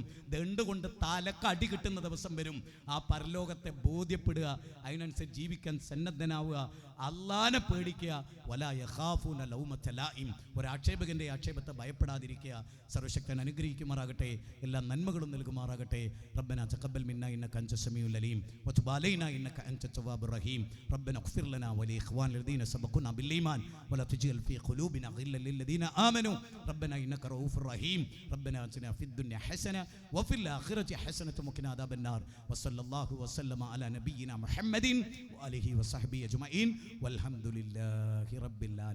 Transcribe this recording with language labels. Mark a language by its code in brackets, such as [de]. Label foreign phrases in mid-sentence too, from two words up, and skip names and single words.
[ml] ദണ്ട് കൊണ്ട് തലക്ക് അടി കിട്ടുന്ന ദിവസം വരും. ആ പരലോകത്തെ ബോധ്യപ്പെടുക, അതിനനുസരിച്ച് ജീവിക്കാൻ സന്നദ്ധനാവുക, അള്ളാനെ പേടിക്കുക. [ar] ولا يخافون لومة لائم, [ml] ഒരാക്ഷേപകന്റെ ആക്ഷേപത്തെ ഭയപ്പെടാതിരിക്കുക. സർവശക്തൻ അനുഗ്രഹിക്കുമാറാകട്ടെ, എല്ലാ നന്മകളും നൽകുമാറാകട്ടെ. [ar] ربنا تقبل منا إنك أنت السميع العليم وتب علينا إنك أنت التواب الرحيم. റബ്ബനാ اغفر لنا ولإخواننا الذين سبقونا بالإيمان ولا تجعل في قلوبنا غلا للذين آمنوا ربنا إنك رؤوف رحيم. ربنا آتنا في الدنيا حسنة وفي الآخرة حسنة وقنا عذاب النار. وصلى الله وسلم على نبينا محمد وآله وصحبه أجمعين والحمد لله رب العالمين.